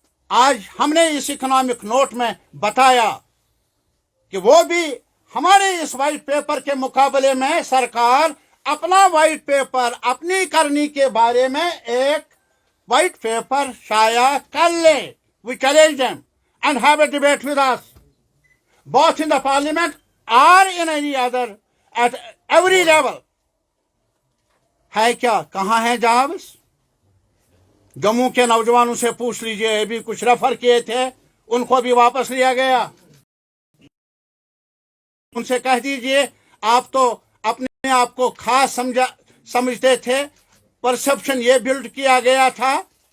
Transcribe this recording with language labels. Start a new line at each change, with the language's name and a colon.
Hindi: आज हमने इस इकोनॉमिक नोट में बताया कि वो भी हमारे इस वाइट पेपर के मुकाबले में सरकार अपना वाइट पेपर, अपनी करनी के बारे में एक वाइट पेपर शाया कर ले।
English: We challenge them and have a debate with us, both in the parliament or in any other, at every level.
Hindi: है क्या, कहाँ है जॉब्स? जम्मू के नौजवानों से पूछ लीजिए, ये भी कुछ रेफर किए थे, उनको भी वापस लिया गया। उनसे कह दीजिए, आप तो अपने आप को खास समझते थे, परसेप्शन ये बिल्ड किया गया था।